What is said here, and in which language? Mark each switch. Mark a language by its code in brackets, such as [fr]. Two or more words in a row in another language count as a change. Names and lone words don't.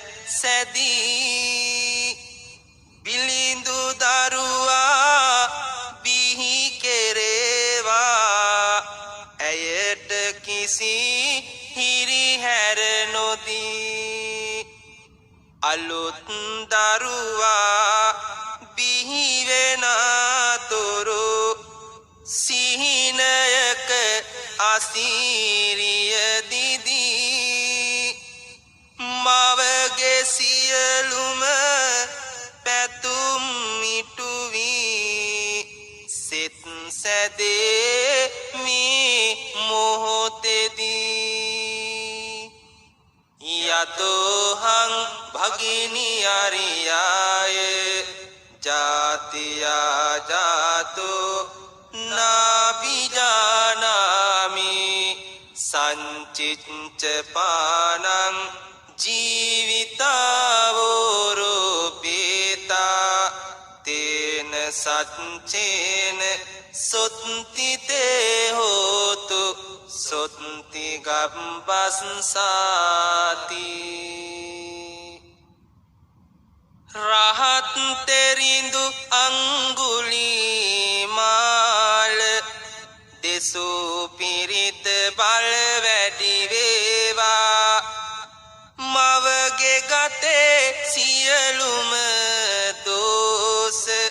[si] සැදී බිලිඳු දරුවා බිහි කෙරේවා ඇයට කිසි හිරිහැර නොදී අලුත් දරුවා බිහි වෙනතුරු සිහිනයක අසීරිය දිදී මවගේ සියලුම පැතුම් ඉටුවී සිත සැදේ මේ මොහොතේදී [pi] යතෝහං භගිනි අරියාය ජාතියා ජාතෝ නාබිජානාමි සංචිච්ච පානං ජීවිතාවෝරූපේතා තේන සච්චේන සොත්තිතේ හෝතු සොත්ති [si] ගබ්බස්සාති රහත් තෙරිඳු අංගුලිමාල දෙසූ පිරිත බල වැඩි වේවා මවගේ ගතේ සියලුම දෝෂ